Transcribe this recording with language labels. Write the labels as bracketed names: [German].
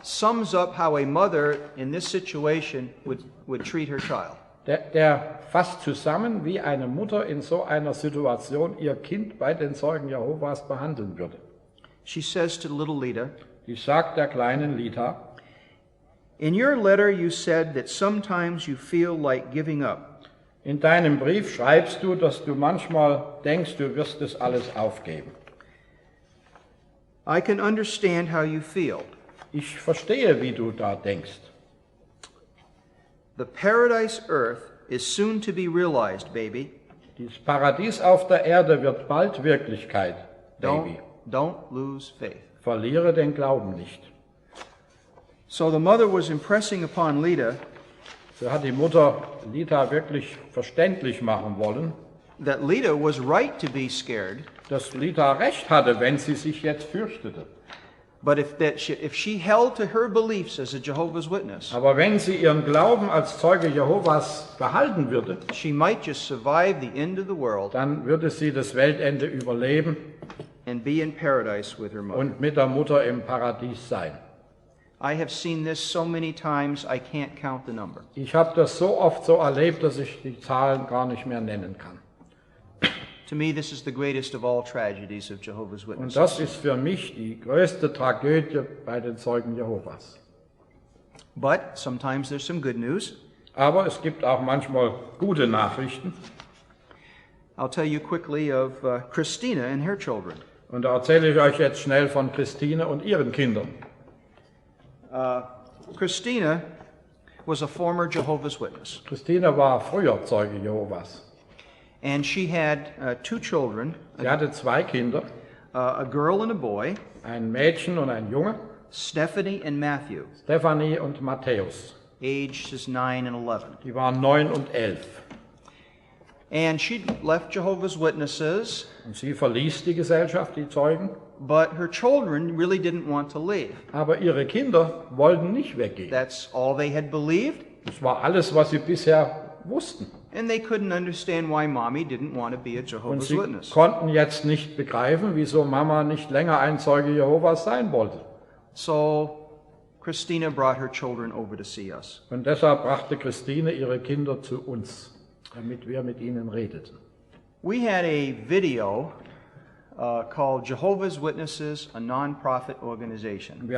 [English] sums up how a mother in this situation would treat her child. [German] der fasst zusammen, wie eine Mutter in so einer Situation ihr Kind bei den Zeugen Jehovas behandeln würde. [English] She says to little Lita, [German] Die sagt der kleinen Lita, [English] in your letter you said that sometimes you feel like giving up. [German] in deinem Brief schreibst du, dass du manchmal denkst, du wirst es alles aufgeben. [English] I can understand how you feel. [German] Ich verstehe, wie du da denkst. [English] The paradise earth is soon to be realized, baby. [German] Dieses Paradies auf der Erde wird bald Wirklichkeit, Baby. [English] Don't lose faith. [German] Verliere den Glauben nicht. [English] So the mother was impressing upon Lita [German] So hat die Mutter Lita wirklich verständlich machen wollen, [English] that Lita was right to be scared, [German] dass Lita recht hatte, wenn sie sich jetzt fürchtete. [English] but if she held to her beliefs as a Jehovah's Witness, [German] Aber wenn sie ihren Glauben als Zeuge Jehovas behalten würde, [English] she might just survive the end of the world [German] dann würde sie das Weltende überleben [English] and be in paradise with her mother. [German] und mit der Mutter im Paradies sein. [English] I have seen this so many times I can't count the number. [German] Ich habe das so oft so erlebt, dass ich die Zahlen gar nicht mehr nennen kann. [English] To me, this is the greatest of all tragedies of Jehovah's [German] Und [English] Witnesses. [German] das ist für mich die größte Tragödie bei den Zeugen Jehovas. [English] But sometimes there's some good news. [German] Aber es gibt auch manchmal gute Nachrichten. [English] I'll tell you quickly of Christina and her children. [German] Und da erzähle ich euch jetzt schnell von Christine und ihren Kindern. [English] Christina was a former Jehovah's Witness. [German] Christine war früher Zeuge Jehovas. [English] And she had 2 children, [German] Sie hatte 2 Kinder, [English] a girl and a boy, [German] ein Mädchen und ein Junge, [English] Stephanie and Matthew, [German] Stephanie und Matthäus. [English] ages 9 and 11. [German] Die waren 9 und 11. [English] And she left Jehovah's Witnesses, [German] Und sie verließ die Gesellschaft, die Zeugen, [English] but her children really didn't want to leave. [German] aber ihre Kinder wollten nicht weggehen. [English] That's all they had believed, [German] Das war alles, was sie bisher wussten. [English] and they couldn't understand why Mommy didn't want to be a [German] Und [English] Jehovah's [German] sie [English] Witness. [German] konnten jetzt nicht begreifen, wieso Mama nicht länger ein Zeuge Jehovas sein wollte. [English] So Christina brought her children over to see us. [German] Und deshalb brachte Christine ihre Kinder zu uns, damit wir mit ihnen redeten. [English] We had a video called Jehovah's Witnesses, a non-profit organization.